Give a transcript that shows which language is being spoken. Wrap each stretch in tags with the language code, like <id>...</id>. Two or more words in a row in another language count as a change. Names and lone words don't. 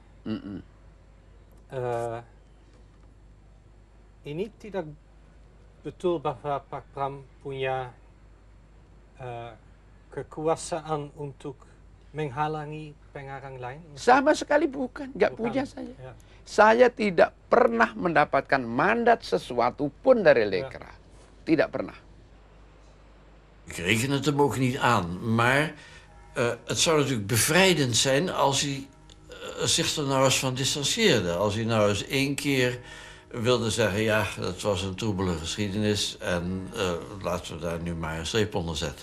<id>Ini tidak betul bahwa Pak Pram punya kekuasaan untuk menghalangi pengarang lain? Sama sekali bukan, nggak punya saya. Ya. Saya tidak pernah mendapatkan mandat sesuatu pun dari Lekra. Tidak pernah.</id> <nl>Ik reken het hem ook niet aan, maar het zou natuurlijk bevrijdend zijn als hij zich er nou eens van distancieerde. Als hij nou eens één keer wilde zeggen, ja, dat was een troebele geschiedenis en laten we daar nu maar een streep onder zetten.</nl>